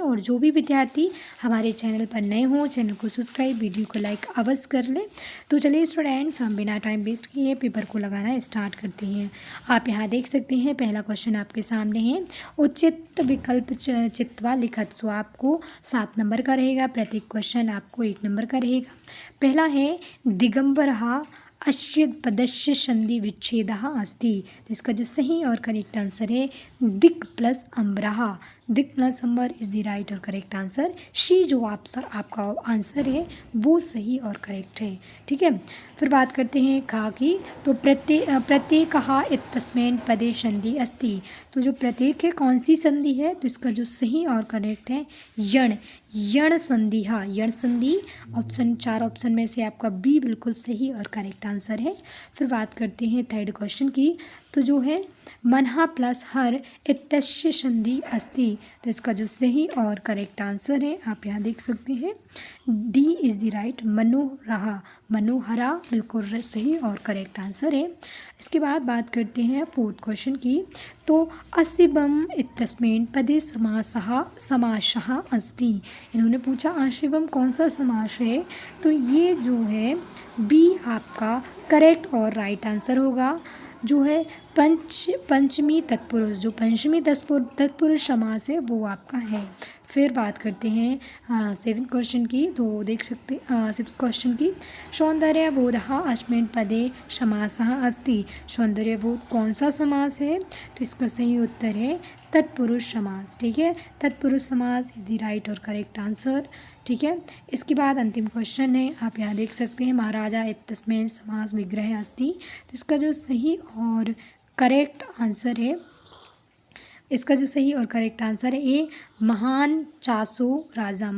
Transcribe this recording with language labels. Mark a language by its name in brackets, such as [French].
[Hindi] और जो भी विद्यार्थी हमारे चैनल पर नए हों, चैनल को सब्सक्राइब, वीडियो को लाइक अवश्य कर लें। तो चलिए स्टूडेंट्स, हम बिना टाइम वेस्ट किए पेपर को लगाना स्टार्ट करते हैं। आप यहाँ देख सकते हैं पहला क्वेश्चन आपके सामने है, [Sanskrit] उचित विकल्प चित्वा लिखत। [Hindi] सो आपको 7 नंबर का रहेगा, प्रत्येक क्वेश्चन आपको 1 नंबर का रहेगा। [Sanskrit] पहला है दिगंबरः अस्य पदस्य संधि विच्छेदः अस्ति। [Hindi] तो इसका जो सही और करेक्ट आंसर है दिक् प्लस अम्बरः। दिक् plus Amber is the right और करेक्ट आंसर। शी जो आपका आंसर है वो सही और करेक्ट है। ठीक है, फिर बात करते हैं खा की। [Sanskrit] तो प्रत्येकः इत्यस्मिन् पदे संधि अस्ति। [Hindi] तो जो प्रत्येक है कौन सी संधि है, तो इसका जो सही और करेक्ट है यण। यण संधि, हाँ यण संधि। ऑप्शन 4 ऑप्शन में से आपका बी बिल्कुल सही और करेक्ट आंसर है। फिर बात करते हैं थर्ड क्वेश्चन की। तो जो है [Sanskrit] मनः प्लस हर इत्यस्य संधि अस्ति। [Hindi] तो इसका जो सही और करेक्ट आंसर है आप यहाँ देख सकते हैं डी इज़ द राइट। मनोरहा, मनोहरा बिल्कुल सही और करेक्ट आंसर है। इसके बाद बात करते हैं फोर्थ क्वेश्चन की। [Sanskrit] तो अशिवम इत्यस्मिन् पदे समासः अस्ति। [Hindi] इन्होंने पूछा अशिवम कौन सा समास है, तो ये जो है बी आपका करेक्ट और राइट आंसर होगा। जो है पंचमी तत्पुरुष, जो पंचमी तत्पुरुष समास है वो आपका है। फिर बात करते हैं 7th क्वेश्चन की। तो देख सकते 6th क्वेश्चन की। [Sanskrit] सौंदर्यबोधः अस्मिन् पदे समासः अस्ति। [Hindi] सौंदर्यबोध कौन सा समास है, तो इसका सही उत्तर है तत्पुरुष समास। ठीक है, तत्पुरुष समास इज द राइट और करेक्ट आंसर। ठीक है, इसके बाद अंतिम क्वेश्चन है, आप यहाँ देख सकते हैं [Sanskrit] महाराजा इत्यस्मिन् समास विग्रह अस्ति। [Hindi] तो इसका जो सही और करेक्ट आंसर है, इसका जो सही और करेक्ट आंसर है ए [Sanskrit] महान चासो राजा।